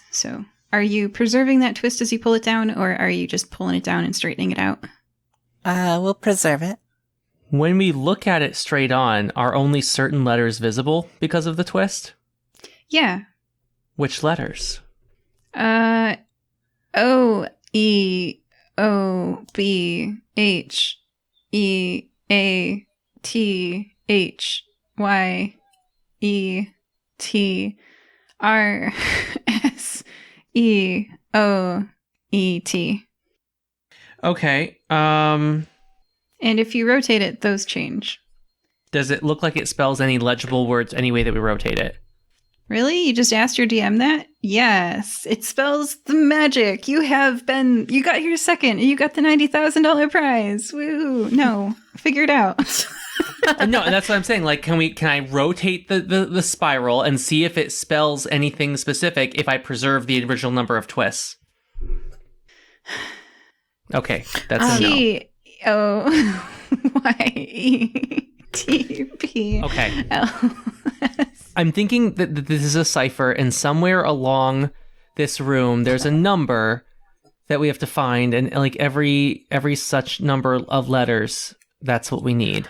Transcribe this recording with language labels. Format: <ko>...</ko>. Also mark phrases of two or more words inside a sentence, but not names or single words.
<en>So are you preserving that twist as you pull it down, or are you just pulling it down and straightening it out? We'll preserve it. When we look at it straight on, are only certain letters visible because of the twist? Yeah. Which letters? O, E, O, B, H, E, A, T, H, Y, E, T, R, S, E, O, E, T. Okay, And if you rotate it, those change. Does it look like it spells any legible words any way that we rotate it? Really? You just asked your DM that? Yes. It spells the magic. You got here second, and you got the $90,000 prize. Woo! No. Figure it out. No, and that's what I'm saying. Like, can I rotate the spiral and see if it spells anything specific if I preserve the original number of twists? Okay, that's a no. T-O-Y-E-T-P. Okay. L-S. I'm thinking that this is a cipher, and somewhere along this room, there's a number that we have to find, and like every such number of letters, that's what we need.</en>